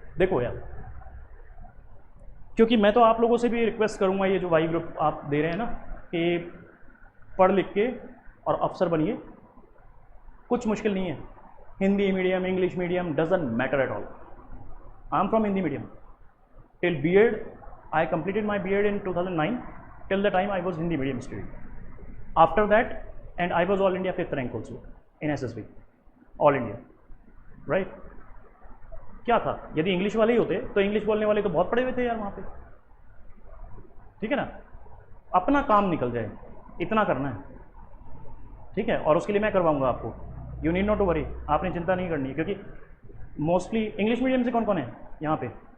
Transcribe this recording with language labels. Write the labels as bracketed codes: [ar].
[hi] देखो यार, क्योंकि मैं तो आप लोगों से भी रिक्वेस्ट करूँगा, ये जो वाई ग्रुप आप दे रहे हैं ना, कि पढ़ लिख के और अफसर बनिए, कुछ मुश्किल नहीं है। [en] Hindi medium, English medium, doesn't matter at all. I am from Hindi medium till BEd. I completed my BEd in 2009. Till the time I was Hindi medium student. After that, and I was all India 5th rank also in SSB, all India, right? [hi] क्या था, यदि English वाले ही होते तो English बोलने वाले तो बहुत पढ़े हुए थे यार वहाँ पे, ठीक है ना। अपना काम निकल जाए, इतना करना है, ठीक है, और उसके लिए मैं करवाऊंगा आपको। [en] you need not to worry, [hi] आपने चिंता नहीं करनी है, क्योंकि मोस्टली इंग्लिश मीडियम से कौन कौन है यहाँ पे?